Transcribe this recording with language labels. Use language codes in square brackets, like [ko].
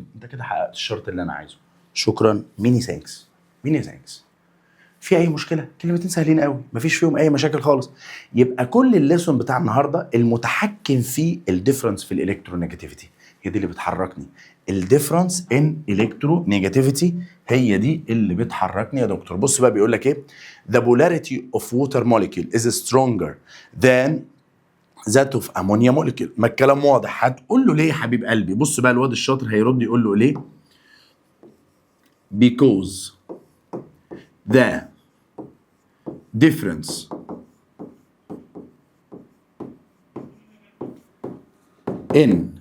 [ar] انت كده حققت الشرط اللي انا عايزه. شكرا. ميني ثانكس. ميني ثانكس. في اي مشكله؟ كلمتين سهلين قوي، مفيش فيهم اي مشاكل خالص. يبقى كل الليسون بتاع النهارده المتحكم فيه الديفرنس في الالكترونيجاتيفيتي، هي دي اللي بتحركني. الديفرنس ان الكترونيجاتيفيتي هي دي اللي بتحركني يا دكتور. بص بقى بيقول لك ايه؟ [en] the polarity of water molecule is stronger than that of ammonia molecule. [ar] ما الكلام واضح. هتقول له ليه يا حبيب قلبي؟ بص بقى الواد الشاطر هيرد يقول له ليه؟ [en] because the difference in